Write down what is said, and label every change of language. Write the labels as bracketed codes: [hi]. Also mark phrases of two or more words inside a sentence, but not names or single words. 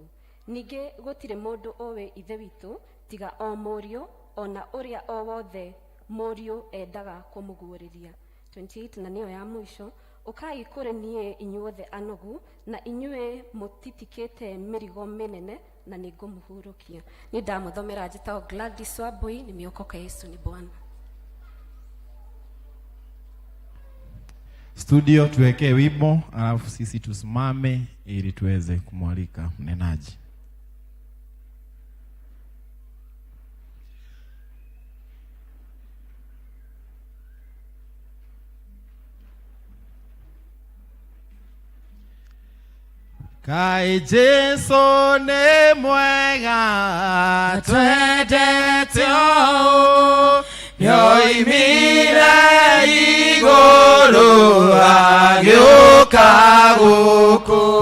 [ki] Ningĩ gũtirĩ mũndũ ũĩ ithe witũ tiga o mũriũ, ona ũrĩa o wothe mũriũ endaga kũmũguũrĩria. 28 Na nĩyo ya mũico, ũkai kũrĩ niĩ inyuothe anogu, na inyuĩ mũtitikĩte mĩrigo mĩnene, na nĩngũmũhurũkia. Nĩ ndamũthomera njĩtagwo Gladys Wambui, [sw] nimeokoka Yesu ni Bwana. Studio tuwekee wimbo, alafu sisi tusimame ili tuweze kumwalika mnenaji. [ki] Kai Jesu ni mwega twendete o, yoimire igũrũ agĩũka gũkũ,